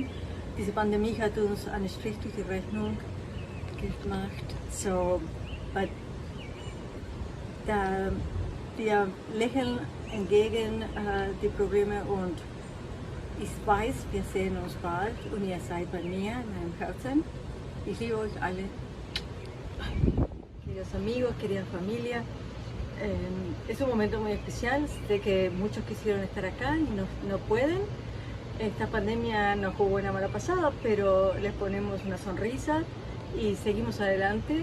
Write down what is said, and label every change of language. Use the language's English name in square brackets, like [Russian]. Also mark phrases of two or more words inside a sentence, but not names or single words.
[German] Diese Pandemie hat uns einen Strich durch die Rechnung gemacht. So, wir lächeln entgegen die Probleme und ich weiß, wir sehen uns bald und ihr seid bei mir in meinem Herzen. Ich liebe euch alle. [Spanish] Queridos amigos, querida familia, es un momento muy especial. Sé que muchos quisieron estar acá y no pueden. Esta pandemia nos jugó una mala pasada, pero les ponemos una sonrisa y seguimos adelante.